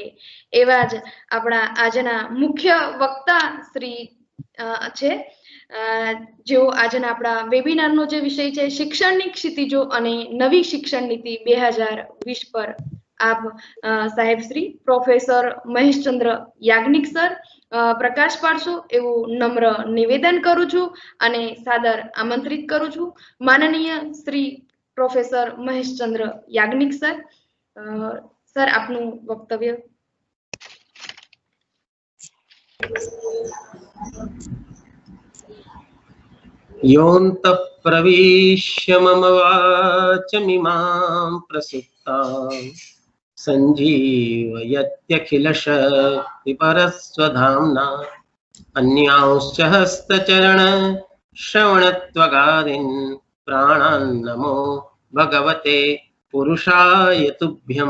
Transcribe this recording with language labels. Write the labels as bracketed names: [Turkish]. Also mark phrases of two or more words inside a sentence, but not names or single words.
[Gujarati] એવા જ આપણા આજના મુખ્ય વક્તા શ્રી છે, જેઓ આજના આપણા વેબિનારનો જે વિષય છે શિક્ષણની ક્ષિતિજો અને નવી શિક્ષણ નીતિ 2020 પર આપ સાહેબ શ્રી પ્રોફેસર મહેશચંદ્ર યાજ્ઞિક સર પ્રકાશ પાડશો એવું નમ્ર નિવેદન કરું છું અને સાદર આમંત્રિત કરું છું. માનનીય શ્રી પ્રોફેસર મહેશચંદ્ર યાજ્ઞિક સર, સર આપનું વક્તવ્ય. [Sanskrit] योऽन्तः प्रविश्य मम वाचमिमां प्रसुप्तां सञ्जीवयत्यखिलशक्तिपरस्वधाम्ना अन्यांश्च हस्तचरण श्रवणत्वगादीन् प्राणान्नमो भगवते पुरुषाय तुभ्यं.